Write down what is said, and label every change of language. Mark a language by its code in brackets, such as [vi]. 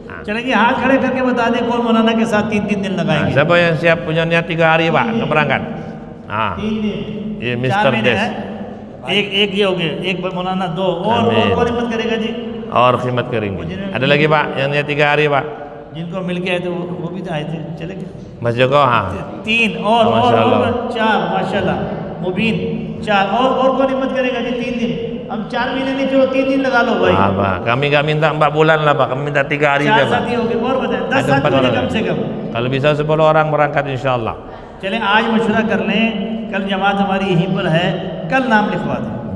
[hi] चलेंगे हाथ खड़े करके बता दें कौन मौलाना के साथ 3 दिन लगाएंगे. [id] Siapa yang siap punya niat 3 hari Pak berangkat? [hi] 3 दिन. ये मिस्टर देश. एक ये हो गया, एक मौलाना 2 और कौन हिम्मत करेगा जी? और खिदमत करेंगे. [id] Ada lagi Pak yang niat 3 hari Pak? [hi] जिनको मिल के आए थे वो भी तो आए थे, चलेंगे. [id] Mas Joko [hi] 3 और 4 माशाल्लाह. मुबीन 4 और कौन हिम्मत करेगा जी? 3 दिन. हम 4 महीने नहीं छोड़ो, 3 दिन लगा लो भाई. [id] Pak, kami nggak minta 4 bulan lah Pak, kami minta 3 hari aja 4 Pak. [hi] साथी हो गए और बताएं 10 साथी हो गए कम से कम. [id] Kalau bisa 10 orang berangkat insyaallah. [hi] चलें आज मशवरा कर लें, कल जमात हमारी यहीं पर है, कल नाम लिखवा दें.